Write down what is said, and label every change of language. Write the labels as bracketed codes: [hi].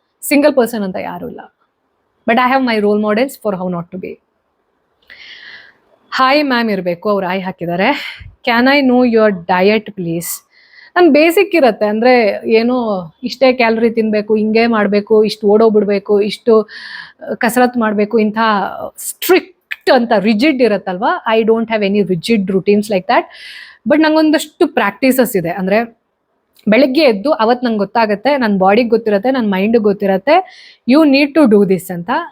[en] Single person [kn] anta yaru illa, [en] but I have my role models for how not to be. Hi ma'am [kn] irbeku, ಅವರು I ಹಾಕಿದ್ದಾರೆ. [en] Can I know your diet please? [kn] ನಾನು basic ಇರುತ್ತೆ, ಅಂದರೆ ಏನೋ ಇಷ್ಟೇ calorie ತಿನ್ನಬೇಕು, ಹಿಂಗೆ ಮಾಡಬೇಕು, ಇಷ್ಟು ಓಡೋಗ್ಬಿಡ್ಬೇಕು, ಇಷ್ಟು ಕಸರತ್ತು ಮಾಡಬೇಕು, ಇಂಥ ಸ್ಟ್ರಿಕ್ಟ್ ಅಂತ ರಿಜಿಡ್ ಇರುತ್ತಲ್ವಾ. [en] I don't have any rigid routines like that. But [kn] ನಂಗೊಂದಷ್ಟು practices ಇದೆ. ಅಂದರೆ ಬೆಳಗ್ಗೆ ಎದ್ದು ಅವತ್ತು ನಂಗೆ ಗೊತ್ತಾಗುತ್ತೆ, ನನ್ನ ಬಾಡಿಗೆ ಗೊತ್ತಿರುತ್ತೆ, ನನ್ನ ಮೈಂಡಿಗೆ ಗೊತ್ತಿರುತ್ತೆ, [en] you need to do this [kn] ಅಂತ.